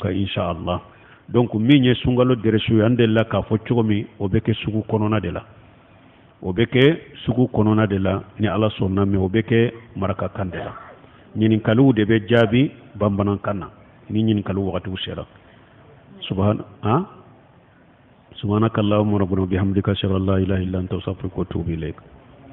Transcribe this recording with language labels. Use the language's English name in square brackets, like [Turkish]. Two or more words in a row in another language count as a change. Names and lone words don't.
[Bambara] ka inshallah donc min ye sungalo derisu ande la ka fo cogomi o be ke sugu konona de la o be ke sugu konona de la ni ala sonna mi o be ke maraka kan de la ñinin kalu de be jaabi bambanan kanna ni ñinin kalu wakati usera [Arabic] سبحانك اللهم ربنا بحمدك أشهد أن لا إله إلا أنت أستغفرك وأتوب إليك